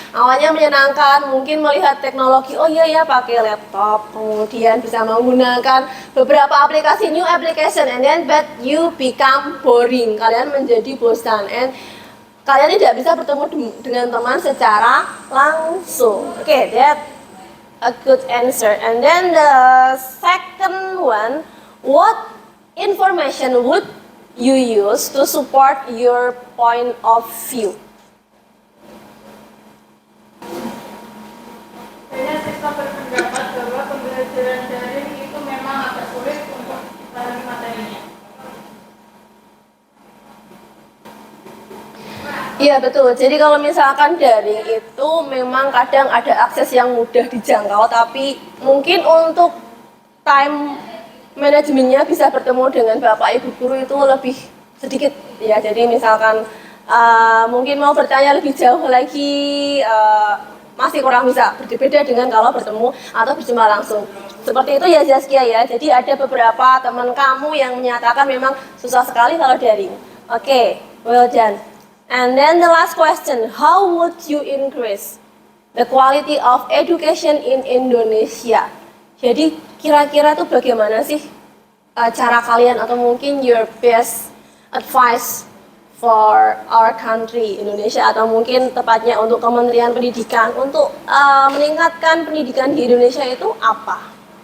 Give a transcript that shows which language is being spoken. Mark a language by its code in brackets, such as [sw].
[id] Awalnya menyenangkan, mungkin melihat teknologi, oh iya ya pakai laptop, kemudian bisa menggunakan beberapa aplikasi, [en] new application, and then but you become boring. [id] Kalian menjadi bosan, and kalian tidak bisa bertemu dengan teman secara langsung. [en] Oke, that a good answer. And then the second one, what information would you use to support your point of view? [id] Saya berpendapat bahwa pembelajaran daring itu memang agak sulit untuk dipahami materinya. Iya betul, jadi kalau misalkan daring itu memang kadang ada akses yang mudah dijangkau, tapi mungkin untuk time manajemennya bisa bertemu dengan Bapak Ibu Guru itu lebih sedikit ya. Jadi misalkan mungkin mau bertanya lebih jauh lagi masih kurang bisa, berbeda dengan kalau bertemu atau berjumpa langsung. Seperti itu ya Zaskia ya, jadi ada beberapa teman kamu yang menyatakan memang susah sekali kalau daring. [en] Oke, well done. And then the last question, how would you increase the quality of education in Indonesia? [id] Jadi kira-kira tuh bagaimana sih cara kalian atau mungkin [en] your best advice for our country Indonesia, [id] atau mungkin tepatnya untuk Kementerian Pendidikan untuk meningkatkan pendidikan di Indonesia itu apa?